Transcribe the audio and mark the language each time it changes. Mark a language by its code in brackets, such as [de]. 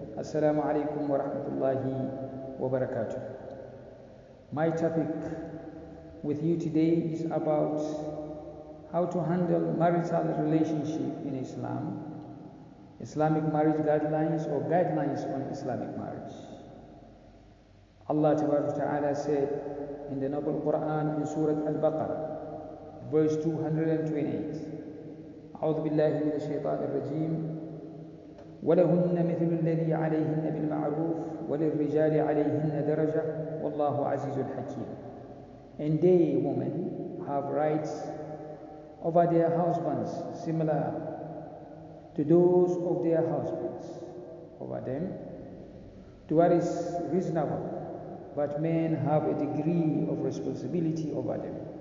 [ar] Assalamu alaikum wa rahmatullahi wa barakatuh. [en] My topic with you today is about how to handle marital relationship in Islam, Islamic marriage guidelines or guidelines on Islamic marriage. Allah Ta'ala said in the Noble Quran in Surah Al-Baqarah, verse 228, [ar] أعوذ بالله من الشيطان الرجيم ولهن مثل الذي عليهن بالمعروف وللرجال عليهن درجة والله عزيز حكيم. [en] And they, women, have rights over their husbands similar to those of their husbands over them, to what is reasonable, but men have a degree of responsibility over them.